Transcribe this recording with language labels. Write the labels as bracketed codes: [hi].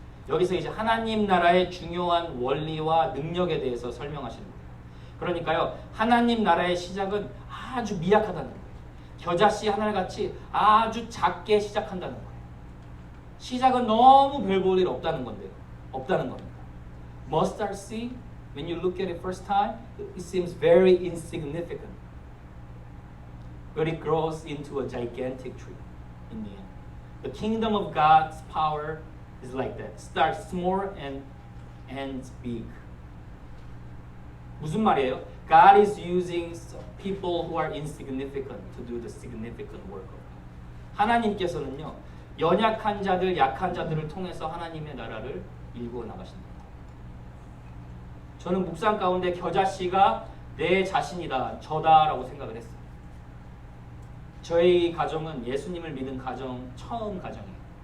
[ko] 여기서 이제 하나님 나라의 중요한 원리와 능력에 대해서 설명하시는 거예요. 그러니까요, 하나님 나라의 시작은 아주 미약하다는 거예요. 겨자씨 하나같이 아주 작게 시작한다는 거예요. 시작은 너무 별 볼 일 없다는 건데요. 없다는 겁니다. [en] Mustard seed, when you look at it first time, it seems very insignificant. But it grows into a gigantic tree in the end. The kingdom of God's power is like that. Starts small and ends big. [ko] 무슨 말이에요? [en] God is using people who are insignificant to do the significant work of God. [ko] 하나님께서는요, 연약한 자들, 약한 자들을 통해서 하나님의 나라를 일구어 나가십니다. 저는 묵상 가운데 겨자씨가 내 자신이다, 저다라고 생각을 했어요. 저희 가정은 예수님을 믿은 가정, 처음 가정이에요.